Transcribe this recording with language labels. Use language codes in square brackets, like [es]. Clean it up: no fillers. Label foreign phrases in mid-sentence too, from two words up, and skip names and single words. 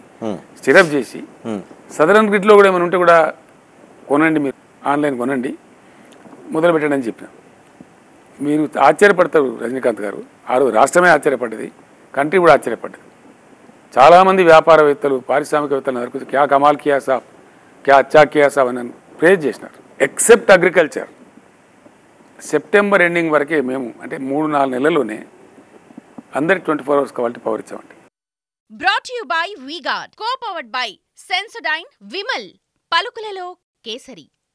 [te] స్టిరప్ చేసి సదరన్ గ్రిడ్లో కూడా ఏమైనా ఉంటే కూడా కొనండి, మీరు ఆన్లైన్ కొనండి, మొదలు పెట్టండి అని చెప్పినాం. మీరు ఆశ్చర్యపడతారు రజనీకాంత్ గారు, ఆ రోజు రాష్ట్రమే ఆశ్చర్యపడ్డది, కంట్రీ కూడా ఆశ్చర్యపడ్డది. చాలామంది వ్యాపారవేత్తలు, పారిశ్రామికవేత్తలు అందరికీ [hi] क्या कमाल किया साब, क्या अच्छा किया साब [te] అని ప్రేజ్ చేసినారు. [en] except agriculture September ending [te] వరకే మేము, అంటే 3-4 నెలల్లోనే అందరికి 24 [en] hours quality power [te] ఇచ్చామండి. [en] Brought to you by V-Guard, co-powered by Sensodyne, Vimal, [te] పలుకులలో కేసరి.